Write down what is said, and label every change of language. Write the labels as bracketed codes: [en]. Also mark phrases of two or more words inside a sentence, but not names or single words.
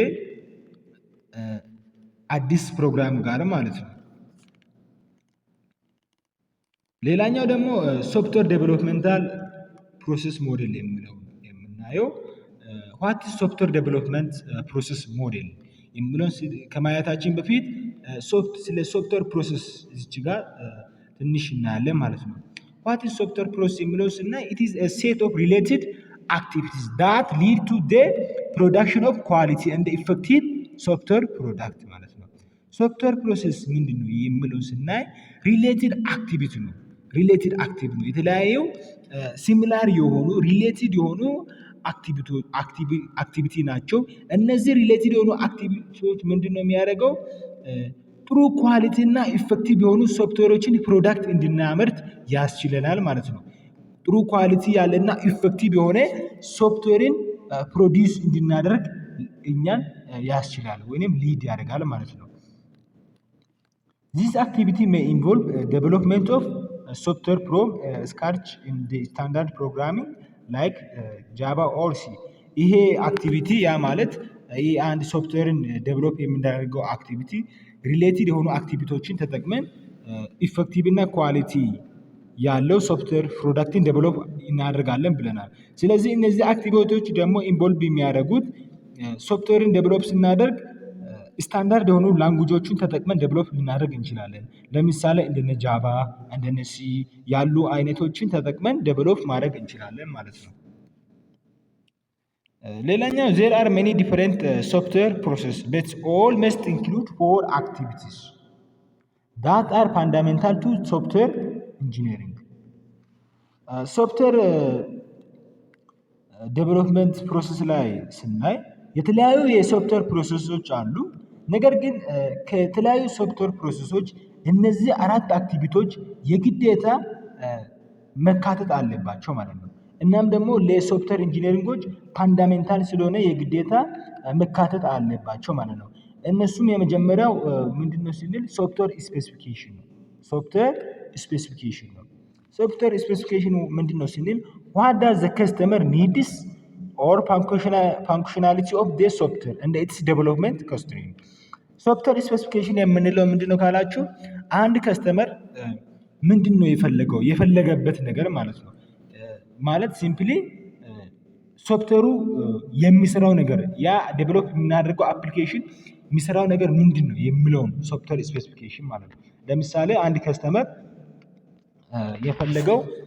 [am] ከአዲስ ፕሮግራም ጋር ማለት ነው። ሌላኛው ደግሞ [en] software developmental process model [am] የምናየው [en] what is software development process model [am] የሚለውን ከማየታችን በፊት ስለ [en] software process [am] እዚች ጋር ትንሽ እናያለን ማለት ነው። [en] what is software process [am] የሚለው ስናይ [en] it is a set of related activities that lead to the production of quality and effective software product [am] ማለት ነው። [en] software process [am] ምንድን ነው የሚለውን ስናይ [en] related activity [am] ነው። [en] related activity [am] ነው። የተለያዩ ሲሚላር የሆኑ ሪሌትድ የሆኑ አክቲቪቲ ናቸው። እነዚህ ሪሌትድ የሆኑ አክቲቪቲዎች ምንድን ነው የሚያደርገው? ጥሩ ኳሊቲ እና ኢፌክቲቭ የሆኑ ሶፍትዌሮችን ፕሮዳክት እንድናመርት ያስችለናል ማለት ነው። ጥሩ ኳሊቲ ያለና ኢፌክቲቭ የሆነ ሶፍትዌርን ፕሮዲውስ እንድናደርግ እኛን ያስችላል ወይም ሊድ ያደርጋል ማለት ነው። [en] This activity may involve development of software from scratch in the standard programming like Java or C። [am] ይሄ አክቲቪቲ ያ ማለት ይሄ አንድ ሶፍትዌርን ዴቨሎፕ የምናደርገው አክቲቪቲ ሪሌትድ የሆኑ አክቲቪቲዎችን ተጠቅመን ኢፌክቲቭ እና ኳሊቲ ያለው ሶፍትዌር ፕሮዳክትን ዴቨሎፕ እናደርጋለን ብለናል። ስለዚህ እነዚህ አክቲቪቲዎች ደግሞ ኢንቮልቭ የሚያደርጉት ሶፍትዌርን ዴቨሎፕ ስናደርግ ስታንዳርድ የሆኑ ላንጉጆችን ተጠቅመን ዴቨሎፕ ልናደርግ እንችላለን። ለምሳሌ እንደነ ጃቫ እንደነ ሲ ያሉ አይነቶችን ተጠቅመን ዴቨሎፕ ማድረግ እንችላለን ማለት ነው። [en] ሌላኛው there are many different software process but all must include 4 activities that are fundamental to software engineering። [am] ሶፍትዌር ዴቨሎፕመንት ፕሮሰስ ላይ ስናይ የተለያዩ የሶፍትዌር ፕሮሰሶች አሉ። ነገር ግን ከተለያዩ ሶፍትዌር ፕሮሰሶች እነዚህ 4 አክቲቪቲዎች የግዴታ መካተት አለባቸው ማለት ነው። እናም ደግሞ ለሶፍትዌር ኢንጂነሪንጎች ፋንዳሜንታል ስለሆነ የግዴታ መካተት አለባቸው ማለት ነው። እነሱም የመጀመሪያው ምንድነው ስንል [en] software specification [am] ነው። [en] software specification [am] ነው። ሶፍትዌር ስፔሲፊኬሽኑ ምንድነው ስንል [en] what does the customer needs or functionality of the software and its development constraint። software specification [am] የምንለው ምንድነው ካላችሁ አንድ ከስተመር ምንድነው የፈለገበት ነገር ማለት ነው። ማለት ሲምፕሊ ሶፍትዌሩ የሚሰራው ነገር ያ ዴቨሎፕ የምናደርገው አፕሊኬሽን የሚሰራው ነገር ምንድነው የሚለውን [en] software specification [am] ማለት ነው። ለምሳሌ አንድ ከስተመር የፈለገው